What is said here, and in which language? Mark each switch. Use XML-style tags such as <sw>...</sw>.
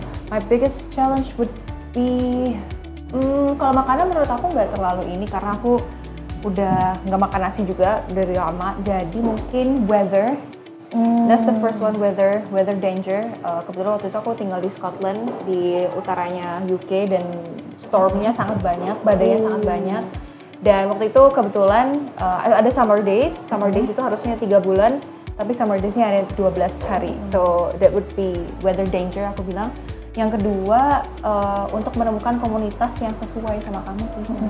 <en>My biggest challenge would be,</en> <id>kalau makanan menurut aku nggak terlalu ini, karena aku udah nggak makan nasi juga dari lama, jadi mungkin weather.</id> <en>That's the first one, weather danger.</en> <id>Kebetulan waktu itu aku tinggal di Scotland, di utaranya UK, dan stormnya sangat banyak, badainya sangat banyak. Dan waktu itu kebetulan ada summer days itu harusnya 3 bulan, tapi summer days-nya ada 12 hari.</id> <en>So that would be weather danger,</en> <id>aku bilang. Yang kedua, untuk menemukan komunitas yang sesuai sama kamu sih.</id>